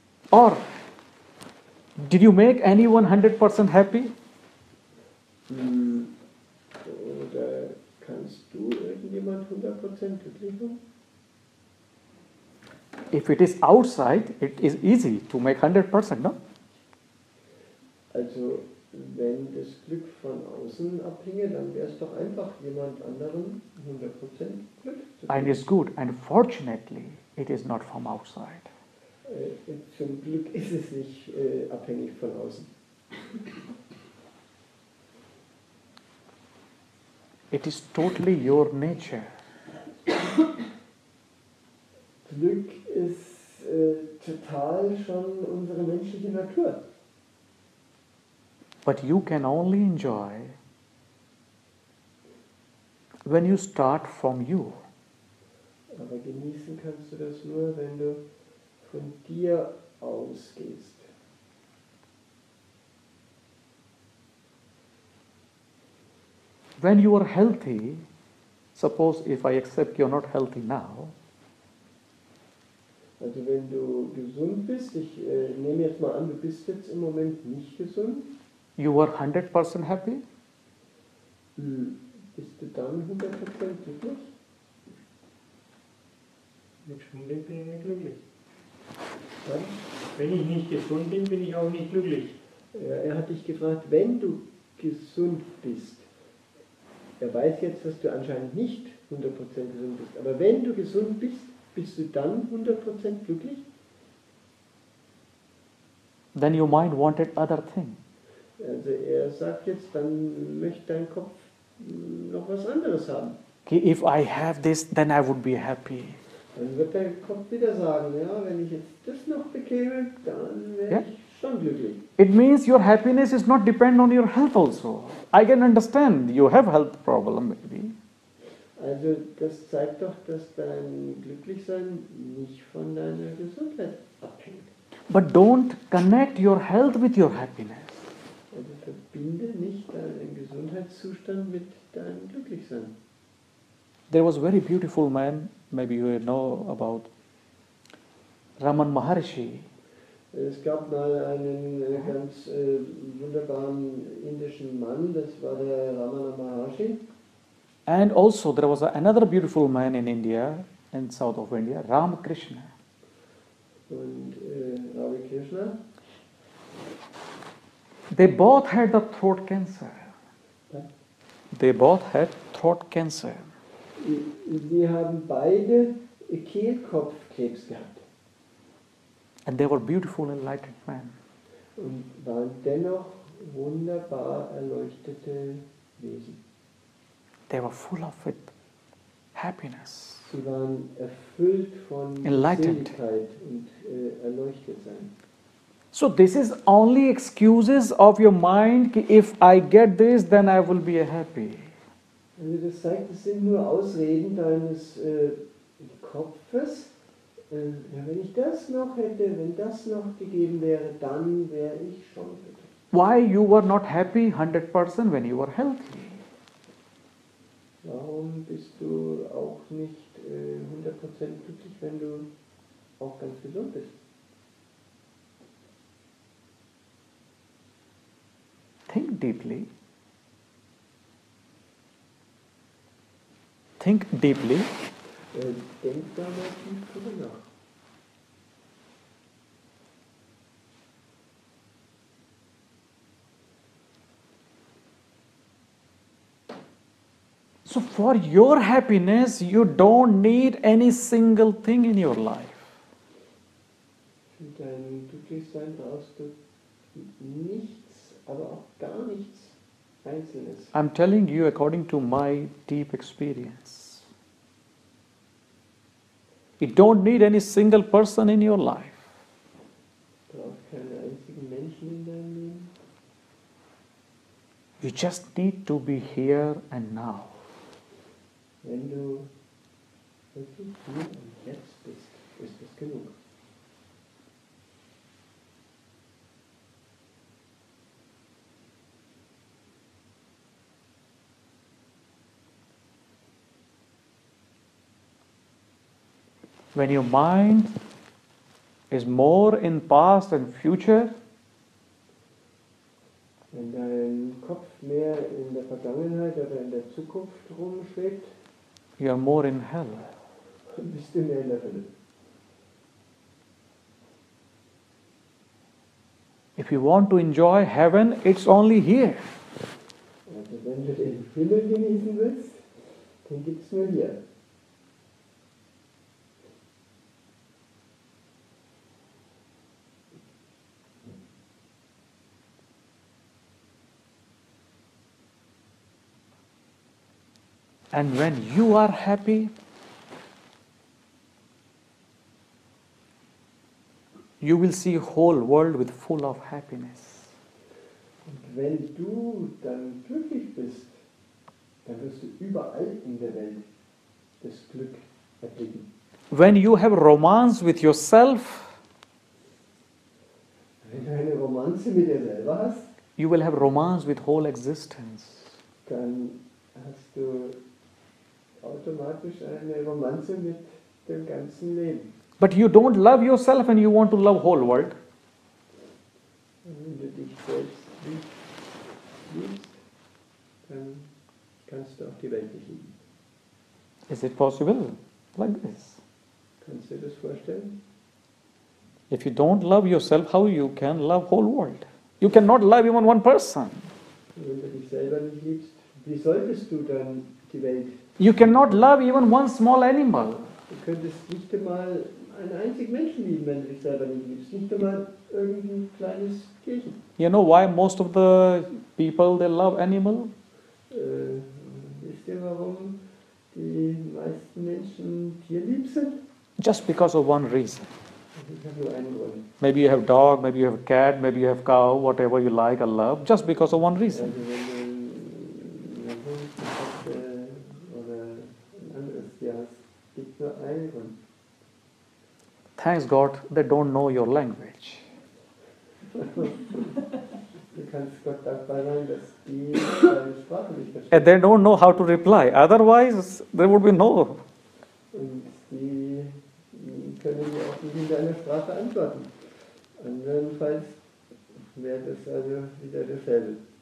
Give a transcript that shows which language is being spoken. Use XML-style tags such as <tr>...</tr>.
<en>Or did you make anyone 100% happy?</en> <de>Oder kannst du irgendjemand 100% glücklich machen?</de> <en>If it is outside, it is easy to make 100%, no?</en> <de>Also wenn das Glück von außen abhinge, dann wäre es doch einfach, jemand anderen 100% Glück zu</de> <en>And</en> <de>geben.</de> <en>it's good. And fortunately, it is not from outside.</en> <de>Zum Glück ist es nicht abhängig von außen.</de> <en>It is totally your nature.</en> <de>Glück ist total schon unsere menschliche Natur.</de> <en>But you can only enjoy when you start from you.</en> <de>Aber genießen kannst du das nur, wenn du von dir ausgehst.</de> <en>When you are healthy, suppose if I accept you're not healthy now,</en> <de>Also wenn du gesund bist, ich nehme jetzt mal an, du bist jetzt im Moment nicht gesund,</de> <en>you are 100% happy?</en> <de>bist du dann 100% glücklich? Nicht gesund bin ich nicht glücklich. Dann? Wenn ich nicht gesund bin, bin ich auch nicht glücklich. Ja, er hat dich gefragt, wenn du gesund bist. Er weiß jetzt, dass du anscheinend nicht 100% gesund bist. Aber wenn du gesund bist, bist du dann 100% glücklich?</de> <en>Then your mind wanted other thing.</en> <de>Also er sagt jetzt, dann möchte dein Kopf noch was anderes haben.</de> <en>Okay, if I have this, then I would be happy.</en> <de>Dann wird der Kopf wieder sagen, ja, wenn ich jetzt das noch bekäme, dann wäre Ja. ich schon glücklich.</de> <en>It means your happiness is not depend on your health also. I can understand you have health problem maybe.</en> <de>Also das zeigt doch, dass dein Glücklichsein nicht von deiner Gesundheit abhängt.</de> <en>But don't connect your health with your happiness.</en> <de>Also verbinde nicht deinen Gesundheitszustand mit deinem Glücklichsein.</de> <en>There was a very beautiful man, maybe you know about Ramana Maharshi.</en> <de>Es gab mal einen ganz wunderbaren indischen Mann, das war der Ramana Maharshi.</de> <en>And also there was another beautiful man in India, in south of India, Ramakrishna.</en> <de>Und Ravi Krishna.</de> <en>They both had the throat cancer.</en> <de>Ja.</de> <en>They both had throat cancer.</en> <de>Sie haben beide Kehlkopfkrebs gehabt</de> <en>And they were beautiful, enlightened men.</en> <de>und waren dennoch wunderbar erleuchtete Wesen.</de> <en>They were full of it, happiness.</en> <de>Sie waren erfüllt von</de> <en>Enlightened.</en> <de>Seligkeit und Erleuchtetsein.</de> <en>So this is only excuses of your mind. Ki if I get this, then I will be happy.</en> <de>Also das zeigt, es sind nur Ausreden deines Kopfes. Ja, wenn ich das noch hätte, wenn das noch gegeben wäre, dann wäre ich schon glücklich.</de> <en>Why you were not happy 100% when you were healthy?</en> <de>Warum bist du auch nicht 100% glücklich, wenn du auch ganz gesund bist?</de> <en>Think deeply. Think deeply.</en> <de>Denk da mal tief drüber nach.</de> <en>So for your happiness, you don't need any single thing in your life.</en> <de>Für dein Glücklichsein brauchst du nichts, aber auch gar nichts Einzelnes.</de> <en>I'm telling you according to my deep experience. You don't need any single person in your life.</en> <de>Du brauchst keine einzigen Menschen in deinem Leben.</de> <en>You just need to be here and now.</en> <de>Wenn du wirklich hier und jetzt bist, ist es genug.</de> <en>When your mind is more in past and future,</en> <de>Wenn dein Kopf mehr in der Vergangenheit oder in der Zukunft rumschwebt,</de> <en>you are more in hell.</en> <de>bist du mehr in der Hölle.</de> <en>If you want to enjoy heaven, it's only here.</en> <de>Also wenn du den Himmel genießen willst, den gibt es nur hier.</de> <en>And when you are happy, you will see whole world with full of happiness.</en> <de>Und wenn du dann glücklich bist, dann wirst du überall in der Welt das Glück erblicken.</de> <en>When you have romance with yourself,</en> <de>Wenn du eine Romanze mit dir selber hast,</de> <en>you will have romance with whole existence.</en> <de>dann hast du automatisch eine Romanze mit dem ganzen Leben.</de> <en>But you don't love yourself and you want to love whole world.</en> <de>Und wenn du dich selbst liebst, dann kannst du auch die Welt nicht lieben.</de> <en>Is it possible? Like this.</en> <de>Kannst du dir das vorstellen?</de> <en>If you don't love yourself, how you can love whole world? You cannot love even one person.</en> <de>Wenn du dich selber nicht liebst, wie solltest du dann die Welt?</de> <en>You cannot love even one small animal.</en> <de>Du könntest nicht einmal einen einzigen Menschen lieben, wenn du dich selber nicht liebst. Nicht einmal irgendein kleines Tierchen.</de> <en>You know why most of the people, they love animal?</en> <de>Wisst ihr, warum die meisten Menschen tierlieb sind?</de> <en>Just because of one reason.</en> <de>Ich habe nur einen Grund.</de> <en>Maybe you have dog, maybe you have cat, maybe you have cow, whatever you like or love, just because of one</en> <de>Also</de> <en>reason.</en> <de>wenn du einen Hund hast oder ein anderes Tier hast, gibt nur einen Grund.</de> <en>Thanks God, they don't know your language.</en> <de>Du kannst Gott dankbar sein, dass die deine Sprache nicht verstehen.</de> <en>And they don't know how to reply. Otherwise, there would be no.</en> <de>Und die können dir auch nicht in deiner Sprache antworten. Andernfalls wäre das also wieder dasselbe.</de>